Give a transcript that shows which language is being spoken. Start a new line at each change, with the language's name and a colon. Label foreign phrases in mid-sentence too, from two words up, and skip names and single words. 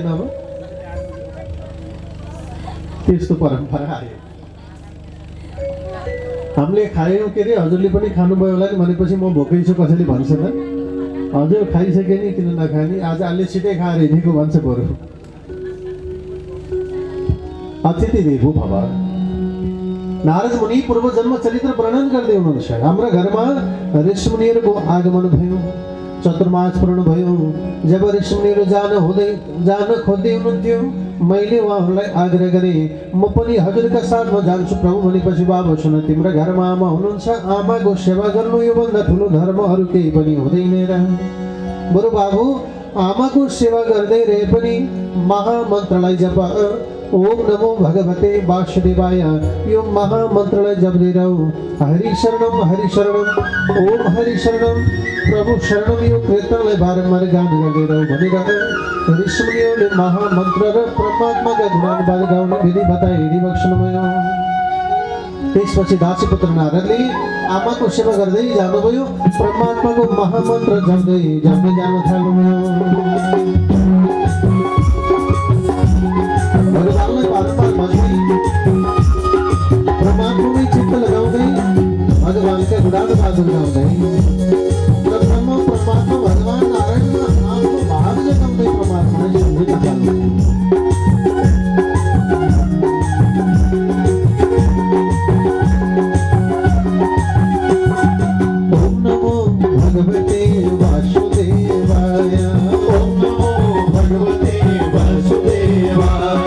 Nepali: अब त्यस्तो परम्परा आयो। हामीले खायौँ के अरे, हजुरले पनि खानुभयो होला नि भनेपछि म भोकै छु कसैले भन्छ त? हजुर खाइसके नि, किन नखाने? आज अलि छिटै खाएर हिँडेको भन्छ बरु।
Sanskrit: अतिथि देवो भव।
Nepali: नारद मुनि पूर्व जन्म चरित्र वर्णन गर्दै हुनुहुन्छ। हाम्रा घरमा ऋषिमुनिहरूको आगमन भयो, चतुर्मास पूर्ण भयो। जब ऋषिमुनिहरू जान खोज्दै हुनुहुन्थ्यो, मैले उहाँहरूलाई आग्रह गरेँ, म पनि हजुरका साथमा जान्छु प्रभु। भनेपछि बाबु सुन, तिम्रो घरमा आमा हुनुहुन्छ, आमाको सेवा गर्नु योभन्दा ठुलो धर्म अरू केही पनि हुँदैन र। बरु बाबु, आमाको सेवा गर्दै रहे पनि महामन्त्रलाई जप,
Sanskrit: ओम नमो भगवते वासुदेवाय,
Nepali: यो महामन्त्रलाई जप्दै रहौ।
Sanskrit: हरि शरणम ओम हरि शरणम प्रभु शरणम,
Nepali: यो कीर्तनलाई बारम्बार गान गर्दै रहौ भनेर ऋषिमुनिहरूले महामन्त्र र परमात्माका गुणानुवाद गाउने विधि बताए बक्सनुभयो। त्यसपछि दासीपुत्र नारदले आमाको सेवा गर्दै जानुभयो, परमात्माको महामन्त्र जप्दै जान थाल्नुभयो। भगवानलाई बारम्बार भज्दै, परमात्मामै चित्त लगाउँदै, भगवानका गुणानुवाद गाउँदै परमात्मा भगवान नारायणमा आफ्नो भाव जताउँदै परमात्मालाई सम्झिन थाल्नु।
Sanskrit: ओम नमो भगवते वासुदेवाय, ओम नमो भगवते वासुदेवाय,